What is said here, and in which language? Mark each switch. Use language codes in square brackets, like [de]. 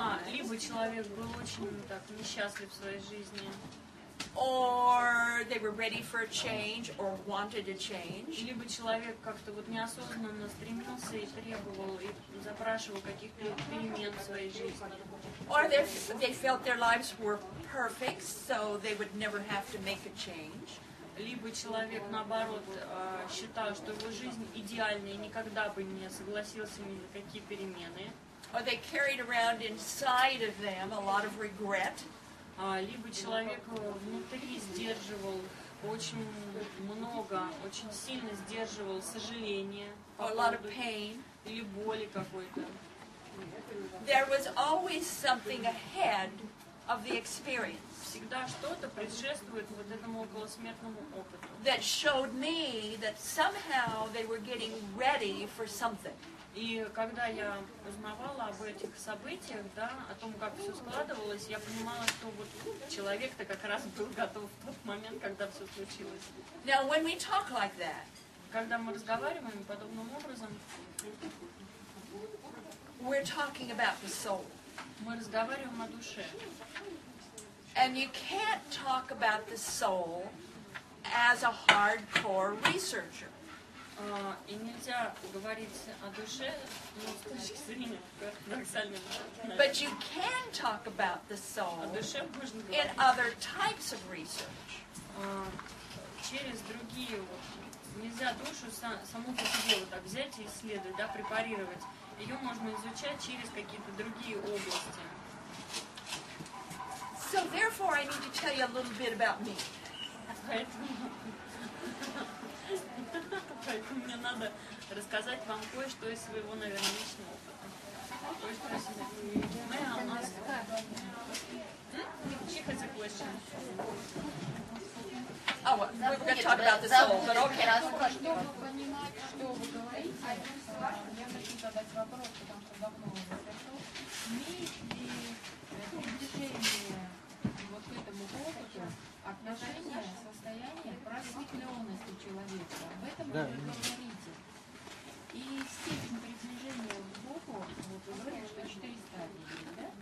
[ru] Либо человек был очень так несчастлив в своей жизни, [en] or they were ready for a change or wanted a change, [ru] либо человек как-то вот неосознанно стремился и требовал, и запрашивал каких-то перемен в своей жизни. [en] or they felt their lives were perfect, so they would never have to make a change. [ru] Либо человек, наоборот, считал, что его жизнь идеальна и никогда бы не согласился ни на какие перемены. [en] Or they carried around inside of them a lot of regret. [ru] Либо человек внутри сдерживал очень много, очень сильно сдерживал сожаление [en] Or a lot of pain. [ru] или боли какой-то. [en] There was always something ahead of the experience [ru] Всегда что-то предшествует вот этому околосмертному опыту. [en] that showed me that somehow they were getting ready for something. [ru] И когда я узнавала об этих событиях, да, о том, как все складывалось, я понимала, что вот человек-то как раз был готов в тот момент, когда все случилось. [en] Now, when we talk like that, [ru] Когда мы разговариваем подобным образом, [en] we're talking about the soul. [ru] мы разговариваем о душе. [en] And you can't talk about the soul as a hardcore researcher. [ru] И нельзя говорить о душе, ну, с точки зрения ортодоксальной науки. [en] But you can talk about the [ru] О [en] soul [ru] душе можно [en] in [ru] говорить [en] other types of research. [ru] через другие. Вот. Нельзя душу саму по себе вот так взять и исследовать, да, препарировать. Ее можно изучать через какие-то другие области. [en] So therefore, I need to tell you a little bit about me. [ru] Поэтому мне надо рассказать вам кое-что из своего, наверное, личного опыта. Кое-что из себя. [en] May I ask? She has a question. Oh, well, we're going to talk about the soul, but okay. [ru] Чтобы понимать, что вы говорите, я хочу задать вопрос, потому что давно уже пришел. Имеет ли приближение вот к этому опыту отношение, состояние просветленности человека? Об этом вы говорите. И степень приближения к Богу, вот вы говорите, что 4 стадии есть, да?